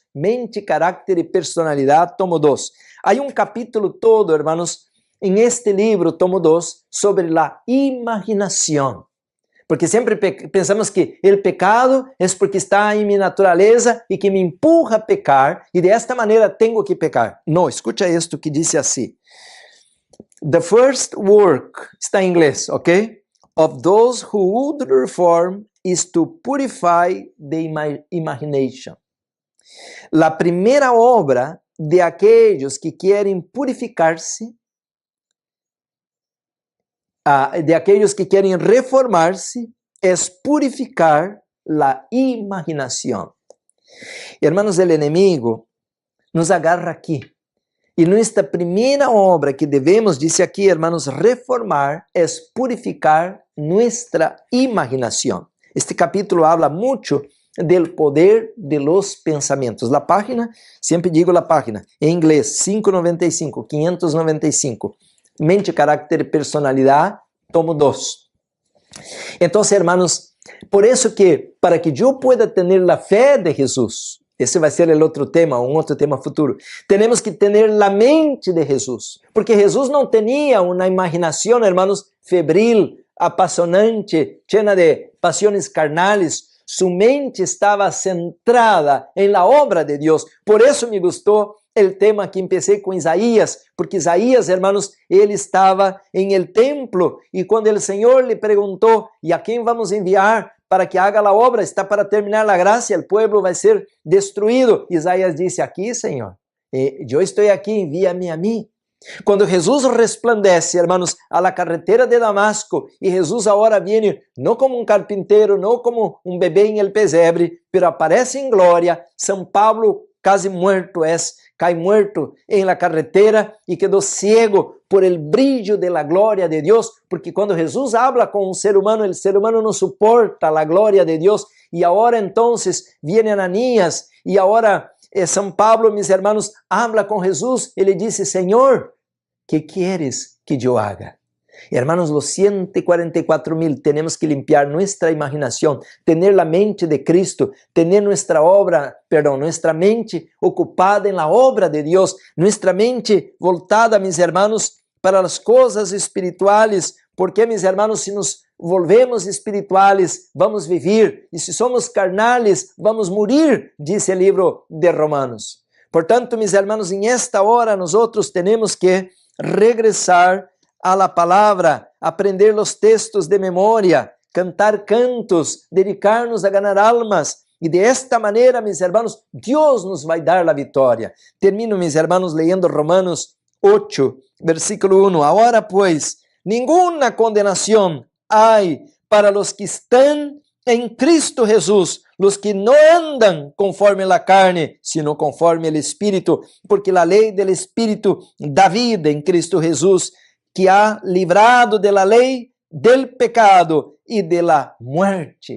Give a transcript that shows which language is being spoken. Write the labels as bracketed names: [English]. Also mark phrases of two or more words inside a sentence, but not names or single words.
[Spanish] Mente, carácter y personalidad, tomo 2. Hay un capítulo todo, hermanos, en este libro, tomo 2, sobre la imaginación. Porque siempre pensamos que el pecado es porque está en mi naturaleza y que me empuja a pecar, y de esta manera tengo que pecar. No, escucha esto que dice así. [English] The first work, [Spanish] está en inglés, ¿ok? [English] Of those who would reform is to purify the imagination. [Spanish] La primera obra de aquellos que quieren purificarse, de aquellos que quieren reformarse, es purificar la imaginación. Hermanos, el enemigo nos agarra aquí. [Portuguese] E nossa primeira obra que devemos, disse aqui, hermanos, reformar, é purificar nossa imaginação. [Spanish] Este capítulo habla muito del poder de los pensamentos. La página, sempre digo la página, [Portuguese] em inglês, [Spanish] 595, mente, [Portuguese] carácter e personalidade, [Spanish] tomo 2. [Portuguese] Então, hermanos, por isso que, para que eu pueda ter a fé de Jesus, esse vai ser o outro tema, um outro tema futuro, temos que ter a mente de Jesus, porque Jesus não tinha uma imaginação, [Spanish] hermanos, febril, apaixonante, llena de pasiones carnales. [Portuguese] Sua mente estava centrada em la obra de Deus. Por isso me gostou o tema que empecé com Isaías, porque Isaías, hermanos, ele estava em el templo e quando o Senhor lhe perguntou, e a quem vamos enviar para que haga a obra? Está para terminar a graça, o povo vai ser destruído. Isaías disse, aqui, Senhor, eu estou aqui, envia-me a mim. [Spanish] Quando Jesus resplandece, hermanos, a la carretera de Damasco, [Portuguese] e Jesus agora viene não como um carpinteiro, não como um bebê em [Spanish] el pesebre, pero aparece [Portuguese] em glória. São Pablo, quase muerto, cai muerto em [Spanish] la carretera [Portuguese] e quedou [Spanish] ciego por el brillo de la [Portuguese] glória de Deus, porque quando Jesus habla com um ser humano, o ser humano não suporta a glória de Deus, e agora então viene Ananías, e agora São Pablo, [Spanish] mis hermanos, habla [Portuguese] com Jesus, ele disse, Senhor, que queres que eu haga? [Spanish] Hermanos, los 144,000 temos que limpiar nuestra imaginación, tener la mente de Cristo, tener nuestra mente ocupada en la obra de Dios, nuestra mente voltada, mis hermanos, para las cosas espirituales, porque, mis hermanos, si nos volvemos espirituales, vamos vivir, e se somos carnales, vamos morir, dice el libro de Romanos. Portanto, mis hermanos, en esta hora nosotros tenemos que regresar a la palabra, aprender los textos de memoria, cantar cantos, dedicarnos a ganar almas, e de esta maneira, mis hermanos, [Portuguese] Deus nos vai dar a vitória. [Spanish] Termino, mis hermanos, leyendo Romanos 8, versículo 1. Ahora, pues, ninguna condenación hay para los que están en Cristo Jesús, los que no andan conforme la carne, sino conforme el Espíritu, porque la ley del Espíritu da vida en Cristo Jesús, que ha librado de la ley del pecado y de la muerte.